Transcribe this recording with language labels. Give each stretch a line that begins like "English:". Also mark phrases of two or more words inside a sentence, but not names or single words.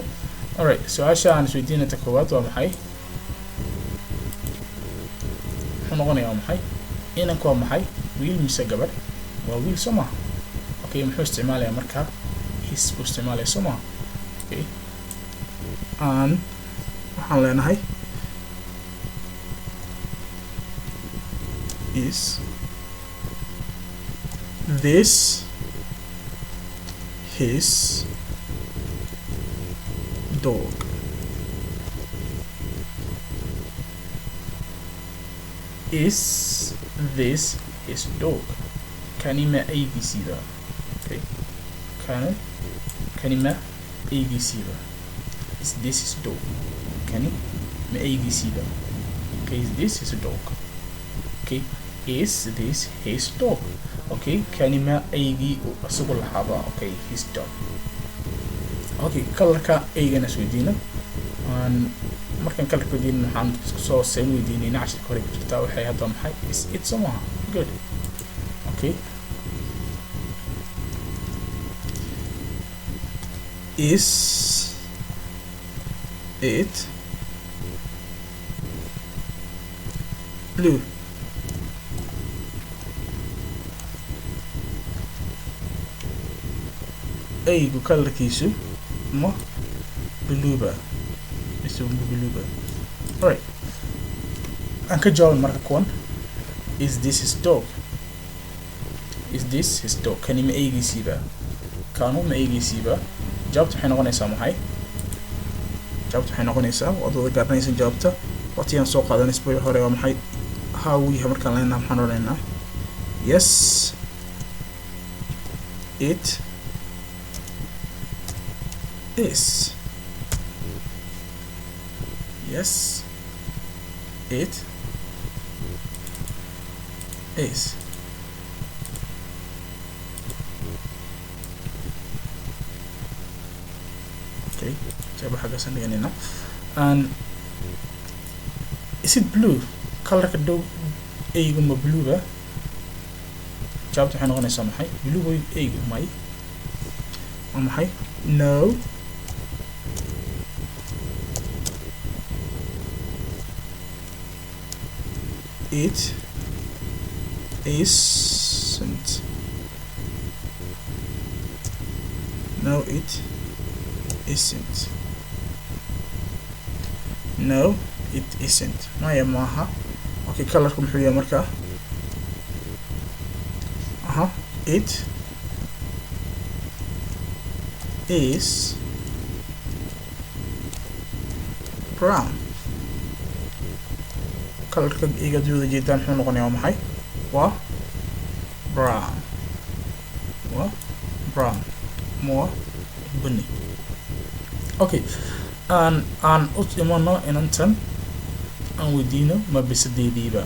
Somali: Alright, su'aasha aan isweydiinata koowaad waa maxay, wuxuu noqonayaa waa maxay inanku waa maxay wiil mise gabadh? waa wiil, soo maaha. Okay, muxuu isticmaalayaa markaa his buu isticmaalaya, soo maaha.
English: Okay,
Somali: waxaan leenahay
English: is this his dog? Is this his dog?
Somali: Kani ma eygiisiiba? Okay, kani ma eygiisiiba?
English: Is this his dog?
Somali: Kani ma eygiisiiba?
English: Okay, is this his dog? Okay, is this his dog?
Somali: Okay, kani ma eygii isagu lahaaba?
English: Okay, his dog.
Somali: Okay, colorka eygana isweydiina. Markaan colorka weydiin waxaan soo seen weydiinayna cashirka hore ku jirtaa waxay hadda maxay
English: is it,
Somali: soo maaha.
English: Good. Okay, is it blue?
Somali: eygu colorkiisu ma blueba mise ma blueba? Alright, aan ka jawaabin marka kuwan.
English: Is this his dog? Is this his dog?
Somali: Kani ma eygiisiiba? Kanu ma eygiisiiba? jawaabta waxay noqonaysaa maxay? jawaabta waxay noqonaysaa waad wada garanaysan jawaabta waqtigaan soo qaadan isbuuci hore waa maxay haa uu yahay. markaan leenahay maxaan odhanaynaa
English: yes it is. Yes it is.
Somali: Okay, jawab xaggaasaan dhiganayna.
English: Is it blue?
Somali: colorka dhow eygu ma blue ba? jawaabta waxay noqonaysaa maxay? blue way eygu may waa maxay?
English: No, it isn't. No, it isn't. No, it isn't.
Somali: maya maaha. Okay, colorku muxuu yahay markaa?
English: It is brown.
Somali: colorka iga wada jeedaan muxuu noqonayaa waa maxay? waa brown. waa brown waa bunny. Okay, aan u imano inantan aan weydiino ma bisadeediiba?